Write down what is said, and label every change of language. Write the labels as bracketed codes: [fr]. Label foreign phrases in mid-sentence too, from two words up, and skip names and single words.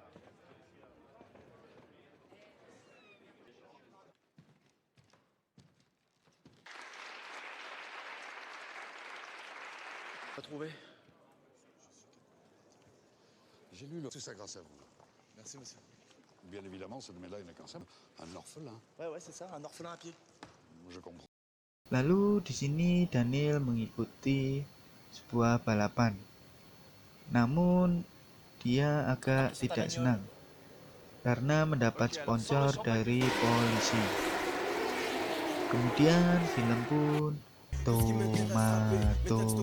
[fr] Pas trouvé? J'ai lu tout ça grâce à vous. Merci, monsieur. Bien évidemment, ce domaine-là est un orphelin. Ouais, c'est ça, un orphelin à pied. Je comprends. [id] Lalu di sini Daniel mengikuti sebuah balapan. Namun dia agak tidak senang karena mendapat sponsor dari polisi. Kemudian film pun tomato.